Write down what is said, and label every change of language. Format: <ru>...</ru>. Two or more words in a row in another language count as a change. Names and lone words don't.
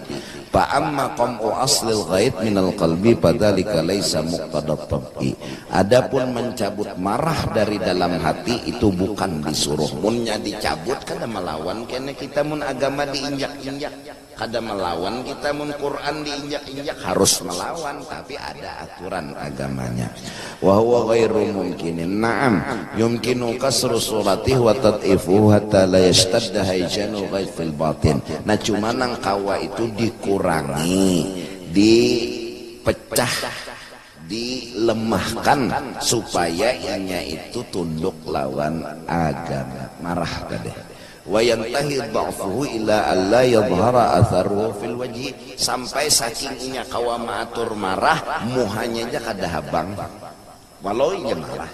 <ar>فأما قمع أصل الغيظ من القلب فذلك ليس مقتضى الطبع.</ar> <bjn>Adapun mencabut marah dari dalam hati itu bukan disuruh. Munnya dicabut kada melawan, kene kita mun agama diinjak-injak. Kada melawan kita mun Quran diinjak-injak, harus melawan tapi ada aturan agamanya.</bjn> <ar>وهو غير ممكن. نعم، يمكن كسر سورته وتضعيف حتى لا يشتد هيجان الغيظ في الباطن.</ar> <bjn>Nah cuma nang kawa itu dikurangi, dipecah, dilemahkan supaya ianya itu tunduk lawan agama, marah tadi.</bjn> <ar>وينتهي ضعفه إلى ألا يظهر أثره في الوجه,</ar> <bjn>sampai saking inya kawa maatur marah muhanya aja kada habang walau inya marah.</bjn>